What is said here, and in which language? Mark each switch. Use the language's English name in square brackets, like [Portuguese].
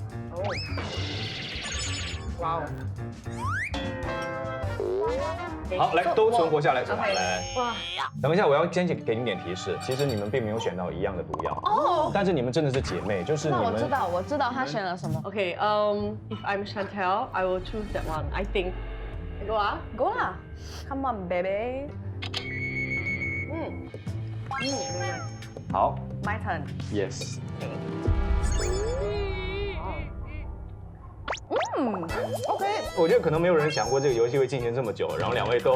[Chinese] 哦。哇哦。好，来都存活下来， [English] OK [Chinese] 来。哇。等一下，我要先给你点提示，其实你们并没有选到一样的毒药哦，但是你们真的是姐妹，就是你那们。我知道他选了什么。 [English] Okay, if I'm Chantel, I will choose that one. I think. Go 啊 Go 啦，Come on baby。 [Chinese] 好 [English] My turn。，Yes。 OK。 [Chinese] 我觉得可能没有人想过这个游戏会进行这么久，然后两位都。